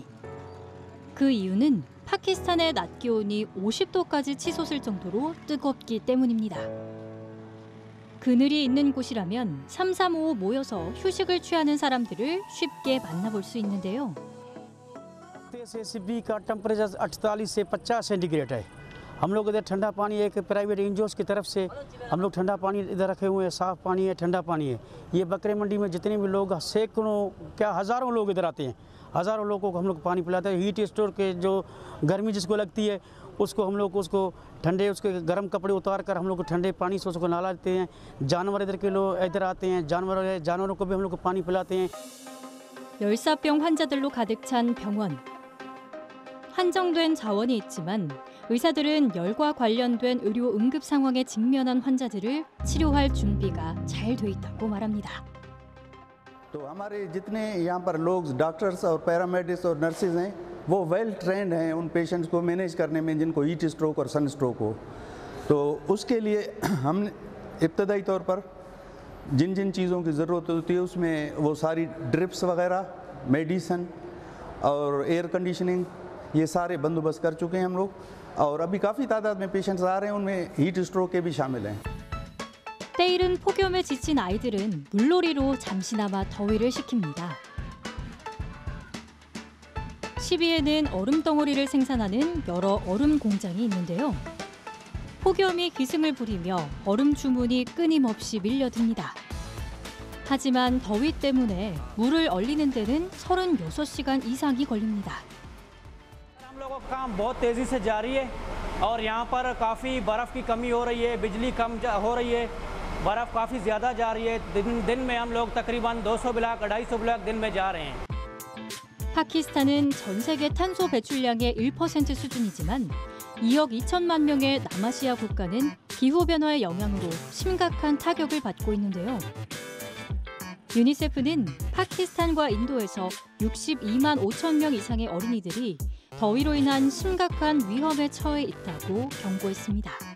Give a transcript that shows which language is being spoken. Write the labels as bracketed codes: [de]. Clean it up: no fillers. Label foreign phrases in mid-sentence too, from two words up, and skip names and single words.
[ko] 그 이유는 파키스탄의 낮 기온이 50도까지 치솟을 정도로 뜨겁기 때문입니다. 그늘이 있는 곳이라면 335 모여서 휴식을 취하는 사람들을 쉽게 만나볼 수 있는데요. [hi] एसीबी का टेम्परेचर 48 से 50 सेंटीग्रेड है। हम लोग इधर ठंडा पानी एक प्राइवेट एनजीओस की तरफ से हम लोग ठंडा पानी इधर रखे हुए हैं, साफ़ पानी है, ठंडा पानी है। ये बकरे मंडी में जितने भी लोग सैकड़ों क्या हज़ारों लोग इधर आते हैं, हज़ारों लोगों को हम लोग पानी पिलाते हैं। [en] heat store [hi] के जो गर्मी जिसको लगती है उसको हम लोग उसको ठंडे उसके गर्म कपड़े उतार कर हम लोग ठंडे पानी से उसको नहला देते हैं। जानवर इधर के लोग इधर आते हैं, जानवरों को भी हम लोग पानी पिलाते हैं। [ko] 열사병 환자들로 가득 찬 병원. 한정된 자원이 있지만 의사들은 열과 관련된 의료 응급 상황에 직면한 환자들을 치료할 준비가 잘 돼 있다고 말합니다. [hi] तो हमारे जितने यहाँ पर लोग डॉक्टर्स और पैरामेडिक्स और नर्सेज हैं वो [en] well trained [hi] हैं उन पेशेंट्स को मैनेज करने में जिनको [en] heat stroke [hi] और [en] sun stroke [hi] हो। तो उसके लिए हम इब्तदाई तौर पर जिन जिन चीज़ों की ज़रूरत होती है उसमें वो सारी ड्रिप्स वगैरह, मेडिसन और [en] air conditioning [hi] ये सारे बंदोबस्त कर चुके हैं हम लोग। और अभी काफ़ी तादाद में पेशेंट्स आ रहे हैं, उनमें [en] heat stroke [hi] के भी शामिल हैं। [ko] 때이른 폭염에 지친 아이들은 물놀이로 잠시나마 더위를 식힙니다. 시비에는 얼음 덩어리를 생산하는 여러 얼음 공장이 있는데요. 폭염이 기승을 부리며 얼음 주문이 끊임없이 밀려듭니다. 하지만 더위 때문에 물을 얼리는 데는 36시간 이상이 걸립니다. [hi] हम लोगों का काम बहुत तेजी से जारी है और यहाँ पर काफ़ी बर्फ़ की कमी हो रही है, बिजली कम हो रही है, बर्फ़ काफ़ी ज़्यादा जा रही है। दिन में हम लोग तकरीबन 200 ब्लॉक 250 ब्लॉक दिन में जा रहे हैं। [ko] 파키스탄은 전 세계 탄소 배출량의 1% 수준이지만 2억 2천만 명의 남아시아 국가는 기후변화의 영향으로 심각한 타격을 받고 있는데요. 유니세프는 파키스탄과 인도에서 62만 5천 명 이상의 어린이들이 더위로 인한 심각한 위험에 처해 있다고 경고했습니다.